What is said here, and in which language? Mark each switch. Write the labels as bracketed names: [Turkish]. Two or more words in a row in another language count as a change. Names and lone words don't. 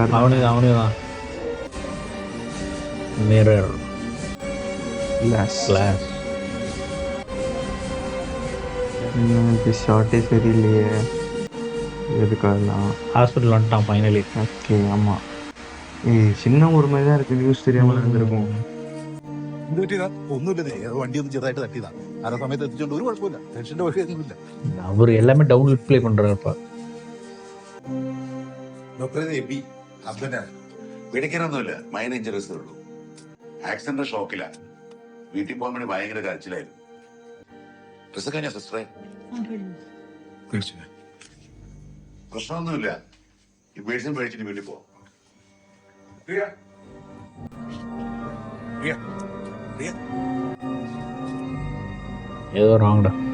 [Tamil] அவனே தான். மிரர் கிளாஸ். ஷார்ட்டே சரியில்லையே, எதுக்காகலாம் ஹாஸ்பிட்டல் வந்துட்டான் ஃபைனலி. ஓகே ஆமாம், சின்ன ஒரு மாதிரி தான் இருக்குது, நியூஸ் தெரியாமல் இருந்திருக்கும். [Malayalam] എന്ത് പറ്റിയതാ? ഒന്നുമില്ല, വണ്ടി ഒന്ന് ചെറുതായിട്ട് തട്ടിയതാ. ആ സമയത്ത് എത്തിച്ചോണ്ട് ഒരു കുഴപ്പമില്ല, ടെൻഷന്റെ വഴിയൊന്നുമില്ല. [Tamil] அவர் எல்லாமே [English] down play [Tamil] பண்ணுறாருப்பா. [Malayalam] ഹസ്ബൻഡാണ്, പിടിക്കാനൊന്നുമില്ല, മൈനർ ഇഞ്ചറീസേ ഉള്ളൂ. ആക്സിഡന്റ് ഷോക്കിലാണ്, വീട്ടിൽ പോകാൻ വേണ്ടി ഭയങ്കര കരച്ചിലായിരുന്നു. ഡ്രസ് കഴിഞ്ഞ സിസ്റ്ററെ? പ്രശ്നമൊന്നുമില്ല, ഈ മെഡിസിൻ മേടിച്ചിട്ട് വീട്ടിൽ പോവാം. [Tamil] ஏதோ ராங்கடா.